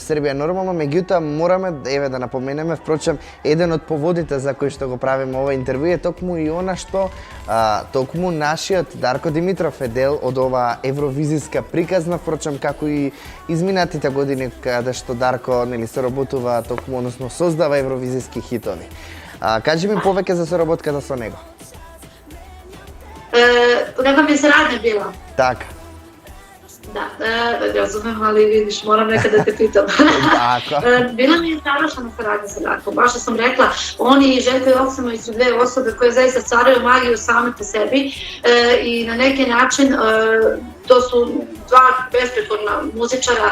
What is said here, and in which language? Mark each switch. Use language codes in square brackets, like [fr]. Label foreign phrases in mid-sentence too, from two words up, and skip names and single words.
[mk] Србија нормално, меѓутоа мораме да напоменеме, впрочем, еден од поводите за кој што го правиме ова интервју е токму и она што токму нашиот Дарко Димитров е дел од ова евровизиска приказна, впрочем, како и изминатите години каде што Дарко се работува токму, односно создава евровизиски хитови. Кажи ми повеќе за соработката со него. [sr] Neka mi je saradnja bila. [mk] Така. [sr] Da, razumem, ali vidiš, moram nekad da te pitam. Tako. Bila mi je savršena saradnja sa Darkom, baš što sam rekla, oni i Željko Joksimović su dve osobe koje zaista stvaraju magiju same po sebi i na neki način to su dva besprekorna muzičara.